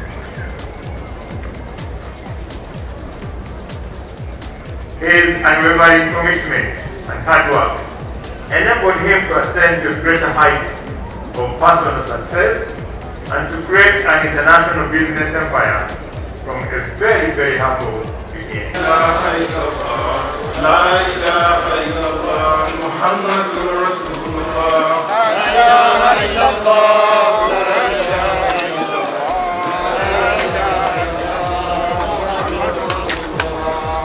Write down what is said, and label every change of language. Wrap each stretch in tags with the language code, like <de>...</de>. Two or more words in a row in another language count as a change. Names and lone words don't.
<en>His unwavering commitment and hard work enabled him to ascend to greater heights of personal success and to create an international business empire from a very, very humble beginning.</en> <ar>لا إله إلا الله، محمد رسول الله. لا إله إلا الله، لا إله إلا الله.</ar>